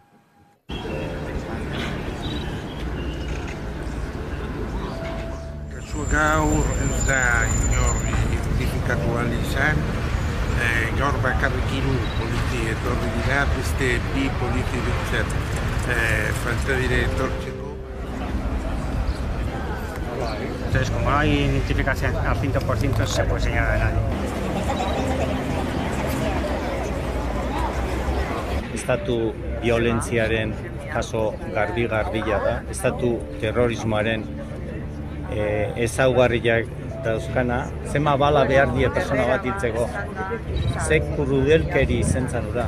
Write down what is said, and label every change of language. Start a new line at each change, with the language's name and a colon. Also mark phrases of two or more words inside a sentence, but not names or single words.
Basque: Gaur ez da inor identifikatu ahal izan, gaur bakarrik 3 polizi etorri dira, beste 2 polizi bintzat falta dire etortzeko.
Spanish: Entonces, como no hay identificación al 100%, no se puede señalar a nadie.
Basque: Estatu violentziaren kaso garbi-garbila da, estatu terrorismoaren ezaugarriak dauzkana, zema bala behar die persona bat hiltzeko, ze krudelkeri zentzan da.